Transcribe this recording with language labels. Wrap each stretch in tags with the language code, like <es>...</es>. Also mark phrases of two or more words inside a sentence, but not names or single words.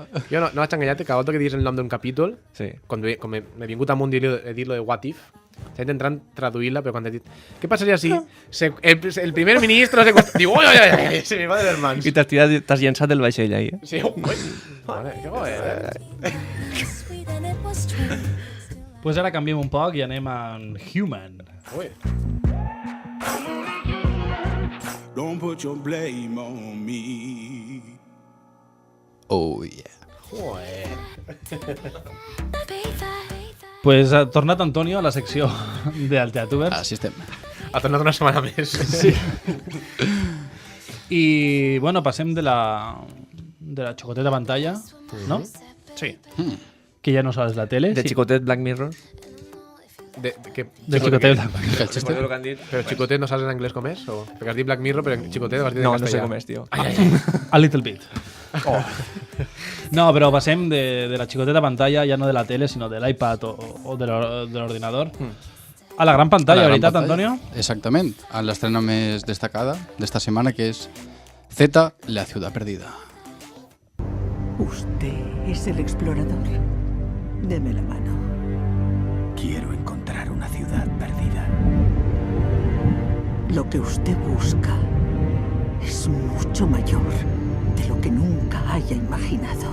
<ca>Jo no vaig enganyar-te, cada volta que diguis el nom d'un capítol, Sí. com m'he vingut amunt a dir-lo de What If, s'ha intentat traduir-la, però quan he dit què passaria si el primer ministre diu, ui, ui, ui, se me va de les mans. I t'has llençat del vaixell ahí, eh? Sí, ui, vale, que bo,</ca> <en>Sweet and it was true.</en> <ca>Pues ara canviem un poc i anem a Human. Ui.</ca> <en>Don't put your blame on me. Oh, yeah.</en> <ca>Pues ha tornat Antonio a la secció del Teatubers. Així estem. Ha tornat una setmana més. Sí. I, bueno, passem de la xocoteta pantalla, no? Sí. Que ja no sales la tele. De Chicotet Black Mirror. De Xicotet Black Mirror. El xiste? Recordo que han dit... Però Xicotet no saps en anglès com és? O? Perquè has dit Black Mirror, però en Xicotet vas dir No, en no sé castellà. com és, tio.</ca> <en>A little bit.</en> <ca>No, però passem de la xicoteta pantalla, ja no de la tele, sinó de l'iPad o de l'ordinador, a la gran pantalla, A la gran veritat, pantalla. Antonio? Exactament. A l'estrena més destacada d'esta setmana, que és Z, la ciudad perdida.</ca> <es>Usted es el explorador. Deme la mano. Quiero encontrar una ciudad perdida. Lo que usted busca es mucho mayor de lo que nunca haya imaginado.</es>